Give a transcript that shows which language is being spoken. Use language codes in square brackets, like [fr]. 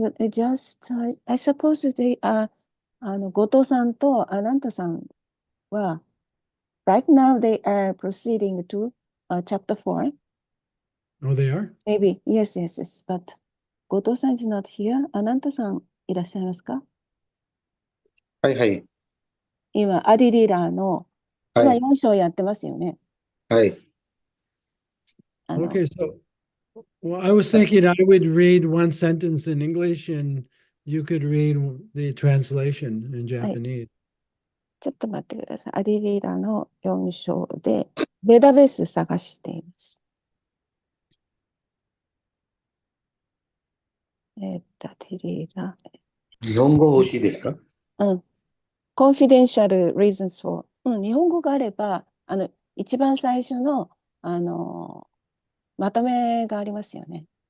[en] Just, I suppose they are, [ja] 後藤さんとアナンタさんは、 [en] right now they are proceeding to chapter 4. Oh, they are? Maybe, yes, but 後藤さん is not here. [ja] アナンタさんいらっしゃいますか？はいはい。今、アディリーラーの、今はい。 4章やってますよね。はい。 [en] Okay, so well, I was thinking I would read one sentence in English and you could read the translation in Japanese. [ja] ちょっと待ってください。アディリーラの4章で、データベース探しています。アディリーラ。日本語欲しいですか？ [en] confidential reasons for、 [ja] 日本語があれば、一番最初の、まとめがありますよね。